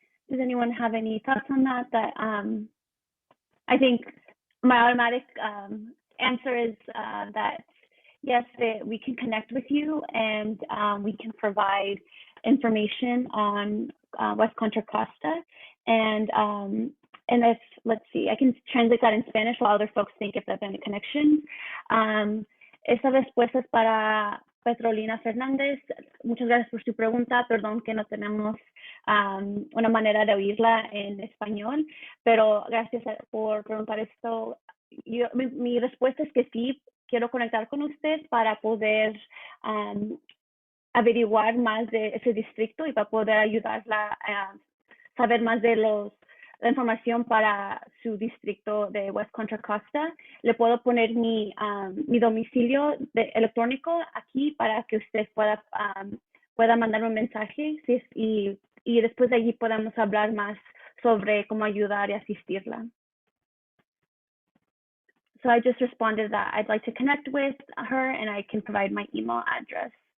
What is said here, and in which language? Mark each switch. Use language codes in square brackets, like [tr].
[en] Does anyone have any thoughts on that? I think my automatic answer is that yes, we can connect with you and we can provide information on West Contra Costa. And if, let's see, I can translate that in Spanish while other folks think if there's any connections. [es] Esa respuesta es para Petrolina Fernández. Muchas gracias por su pregunta. Perdón que no tenemos una manera de oírla en español, pero gracias por preguntar esto. Mi respuesta es que sí, quiero conectar con usted para poder averiguar más de ese distrito y para poder ayudarla saber más de la información para su distrito de West Contra Costa, le puedo poner mi domicilio electrónico aquí para que usted pueda mandarme un mensaje y después de allí podamos hablar más sobre cómo ayudar y asistirla. [en] So I just responded that I'd like to connect with her and I can provide my email address.